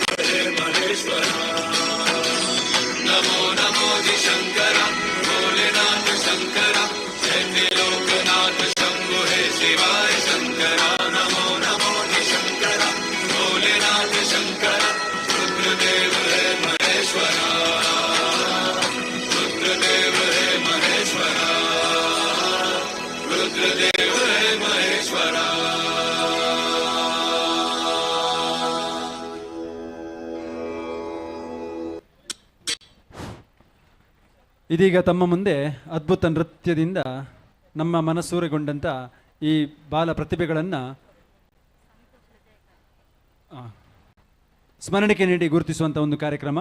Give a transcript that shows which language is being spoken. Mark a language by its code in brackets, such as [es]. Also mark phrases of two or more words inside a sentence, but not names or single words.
[hi] हे महेश्वरा नमो नमो शंकरा भोलेनाथ शंकरा जय त्रिलोकनाथ शंभु हे शिवाय शंकरा नमो नमो शंकरा भोलेनाथ शंकरा रुद्रदेव हे महेश्वरा रुद्रदेव हे महेश्वरा रुद्रदेव हे महेश्वरा [kn] ಇದೀಗ ತಮ್ಮ ಮುಂದೆ ಅದ್ಭುತ ನೃತ್ಯದಿಂದ ನಮ್ಮ ಮನಸೂರೆಗೊಂಡಂಥ ಈ ಬಾಲ ಪ್ರತಿಭೆಗಳನ್ನು ಸ್ಮರಣಿಕೆ ನೀಡಿ ಗುರುತಿಸುವಂಥ ಒಂದು ಕಾರ್ಯಕ್ರಮ.